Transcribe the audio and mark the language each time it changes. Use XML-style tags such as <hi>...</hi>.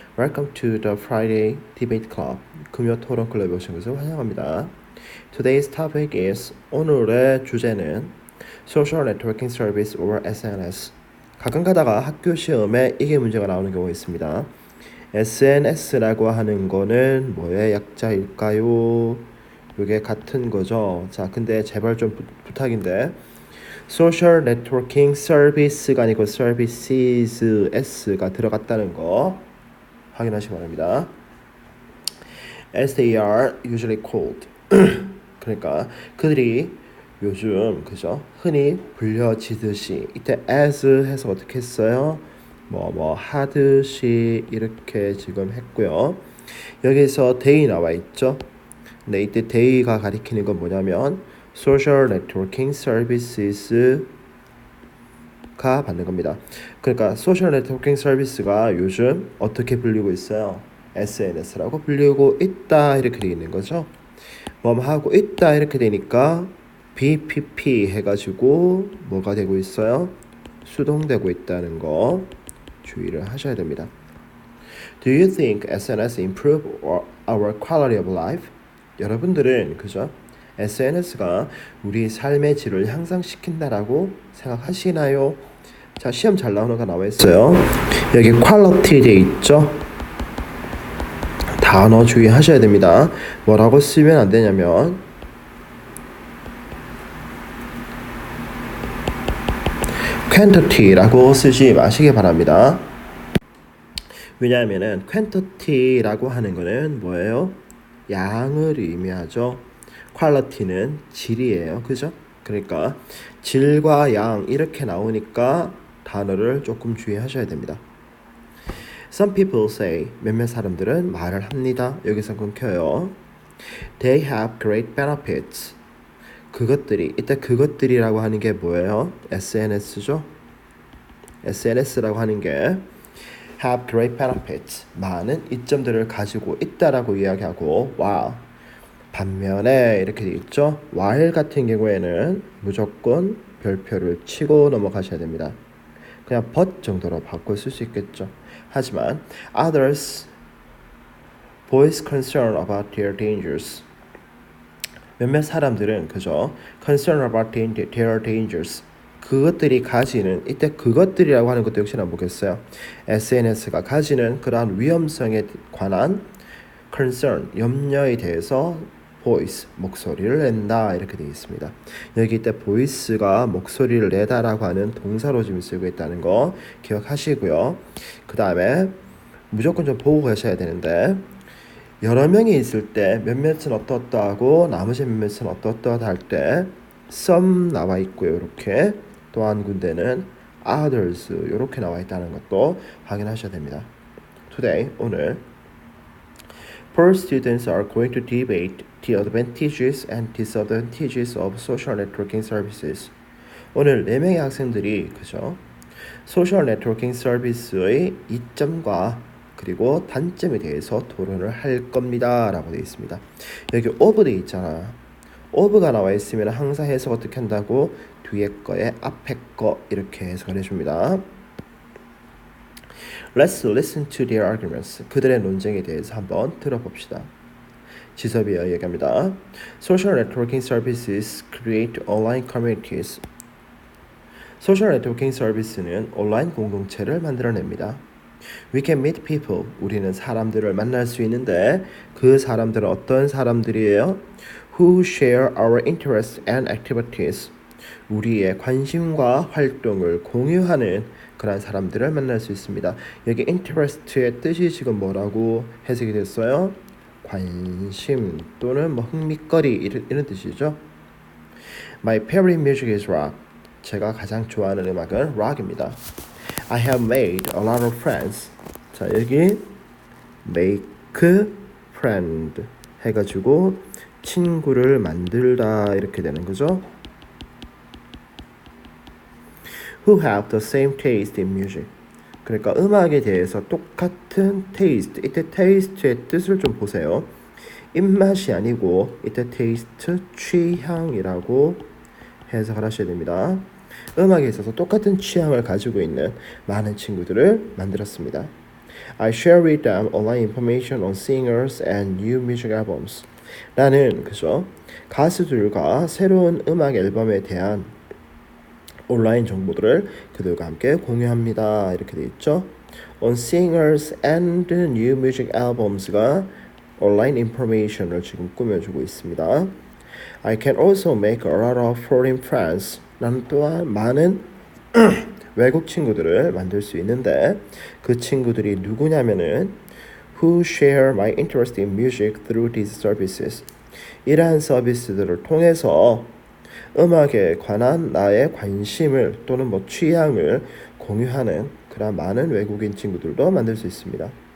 <en>Welcome to the Friday Debate Club.</en> <ko>금요 토론 클럽에 오신 것을 환영합니다.</ko> <en>Today's topic is</en> <ko>오늘의 주제는</ko> <en>Social Networking Service or SNS.</en> <ko>가끔 가다가 학교 시험에 이게 문제가 나오는 경우가 있습니다. SNS라고 하는 거는 뭐의 약자일까요? 이게 같은 거죠. 자, 근데 제발 좀 부탁인데 Social Networking Service가 아니고 Services S가 들어갔다는 거 확인하시기 바랍니다.</ko> <en>As they are usually called.</en> <ko>그러니까 그들이 요즘 그죠? 흔히 불려지듯이 이때 as 해서 어떻게 했어요? 뭐 하듯이 이렇게 지금 했고요. 여기서 they 나와 있죠. 근데 이때 they가 가리키는 건 뭐냐면 social networking services가 받는 겁니다. 그러니까 social networking service가 요즘 어떻게 불리고 있어요? SNS라고 불리고 있다 이렇게 되어 있는 거죠. 뭐 하고 있다 이렇게 되니까 BPP 해가지고 뭐가 되고 있어요? 수동되고 있다는 거 주의를 하셔야 됩니다.</ko> <en>Do you think SNS improve our quality of life?</en> <ko>여러분들은 그죠? SNS가 우리 삶의 질을 향상시킨다라고 생각하시나요? 자, 시험 잘 나오는 거 나와 있어요. 여기 quality 돼 있죠? 단어 주의하셔야 됩니다. 뭐라고 쓰면 안 되냐면 quantity라고 쓰지 마시기 바랍니다. 왜냐하면은 quantity라고 하는 거는 뭐예요? 양을 의미하죠. quality는 질이에요. 그죠? 그러니까 질과 양 이렇게 나오니까 단어를 조금 주의하셔야 됩니다.</ko> <en>Some people say</en> <ko>몇몇 사람들은 말을 합니다. 여기서 끊겨요.</ko> <en>They have great benefits.</en> <ko>그것들이 이때 그것들이라고 하는 게 뭐예요? SNS죠. SNS라고 하는 게</ko> <en>have great benefits.</en> <ko>많은 이점들을 가지고 있다라고 이야기하고 while 반면에 이렇게 되어 있죠. while 같은 경우에는 무조건 별표를 치고 넘어가셔야 됩니다. 그냥 but 정도로 바꿔 쓸 수 있겠죠. 하지만</ko> <en>others voice concern about their dangers.</en> <ko>몇몇 사람들은 그죠?</ko> <en>concern about their dangers.</en> <ko>그것들이 가지는 이때 그것들이라고 하는 것도 역시나 보겠어요. SNS가 가지는 그러한 위험성에 관한 concern, 염려에 대해서 voice, 목소리를 낸다 이렇게 되어 있습니다. 여기 이때 voice가 목소리를 내다라고 하는 동사로 지금 쓰고 있다는 거 기억하시고요. 그 다음에 무조건 좀 보고 가셔야 되는데 여러 명이 있을 때 몇몇은 어떠하고 나머지 몇몇은 어떠하다 할 때 some 나와 있고요. 이렇게 또 한 군데는 others 이렇게 나와 있다는 것도 확인하셔야 됩니다.</ko> <en>Today,</en> <ko>오늘</ko> <en>Four students are going to debate the advantages and disadvantages of social networking services.</en> <ko>오늘 4명의 학생들이 그죠? 소셜 네트워킹 서비스의 이점과 그리고 단점에 대해서 토론을 할 겁니다 라고 되어 있습니다. 여기 of 되어 있잖아. of가 나와 있으면 항상 해석 어떻게 한다고? 뒤에 거에 앞에 거 이렇게 해석을 해줍니다.</ko> <en>Let's listen to their arguments.</en> <ko>그들의 논쟁에 대해서 한번 들어봅시다. 지섭이 얘기합니다.</ko> <en>Social networking services create online communities.</en> <ko>소셜 네트워킹 서비스는 온라인 공동체를 만들어냅니다.</ko> <en>We can meet people.</en> <ko>우리는 사람들을 만날 수 있는데 그 사람들은 어떤 사람들이에요?</ko> <en>Who share our interests and activities.</en> <ko>우리의 관심과 활동을 공유하는 그런 사람들을 만날 수 있습니다. 여기 interest의 뜻이 지금 뭐라고 해석이 됐어요? 관심 또는 뭐 흥미거리 이런 뜻이죠.</ko> <en>My favorite music is rock.</en> <ko>제가 가장 좋아하는 음악은 락입니다.</ko> <en>I have made a lot of friends.</en> <ko>자, 여기 make friend 해가지고 친구를 만들다 이렇게 되는 거죠.</ko> <en>Who have the same taste in music.</en> <ko>그러니까 음악에 대해서 똑같은 taste. 이때 taste의 뜻을 좀 보세요. 입맛이 아니고 이때 taste 취향이라고 해석을 하셔야 됩니다. 음악에 있어서 똑같은 취향을 가지고 있는 많은 친구들을 만들었습니다.</ko> <en>I share with them online information on singers and new music albums.</en> <ko>나는 그죠? 가수들과 새로운 음악 앨범에 대한 온라인 정보들을 그들과 함께 공유합니다. 이렇게 돼 있죠.</ko> <en>On singers and new music albums</en> <ko>가 온라인 인포메이션을 지금 꾸며주고 있습니다.</ko> <en>I can also make a lot of foreign friends.</en> <ko>나는 또한 많은 외국 친구들을 만들 수 있는데 그 친구들이 누구냐면은</ko> <en>who share my interest in music through these services.</en> <ko>이러한 서비스들을 통해서 음악에 관한 나의 관심을 또는 뭐 취향을 공유하는 그런 많은 외국인 친구들도 만들 수 있습니다.</ko>